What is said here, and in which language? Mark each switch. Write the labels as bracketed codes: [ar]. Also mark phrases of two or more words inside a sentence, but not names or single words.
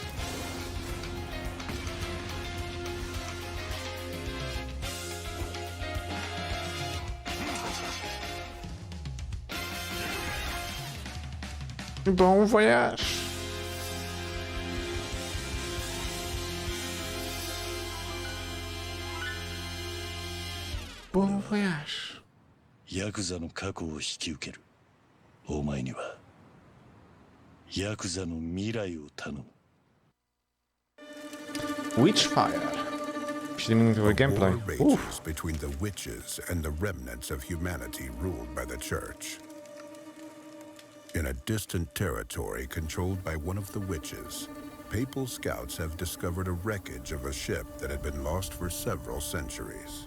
[fr] Bon voyage. Bon voyage. [ja] ヤクザの過去を引き受ける。お前にはヤクザの未来を頼む。 [pl] Witchfire. 7-minutowy gameplay. [en] War rages between the witches and the remnants of humanity ruled by the church. In a distant territory controlled by one of the witches, papal scouts have discovered a wreckage of a ship that had been lost for several centuries.